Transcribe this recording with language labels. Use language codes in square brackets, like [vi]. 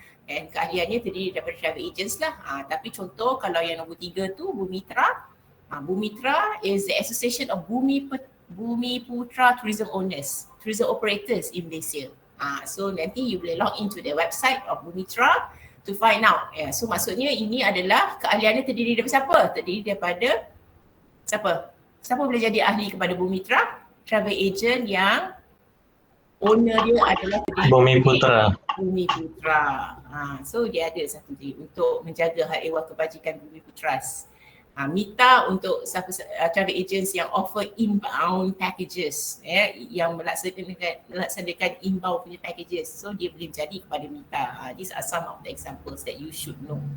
[ms] And keahliannya terdiri daripada travel agents lah. Tapi contoh kalau yang nombor 3 tu Bumitra. [en] Bumitra is the association of Bumiputra tourism owners, tourism operators in Malaysia. So [ms] nanti [en] you [ms] boleh [en] log into the website of Bumitra to find out. [ms] So maksudnya ini adalah keahliannya terdiri daripada siapa? Terdiri daripada siapa? Siapa boleh jadi ahli kepada Bumitra? Travel agent yang owner dia adalah Bumiputra. So dia ada satu dia untuk menjaga hak ehwal kebajikan Bumiputras. [en] MITA untuk travel agents yang offer inbound packages, [ms] yang melaksanakan [en] inbound punya packages. [ms] So dia boleh jadi kepada MITA. [en] These are some of the examples that you should know.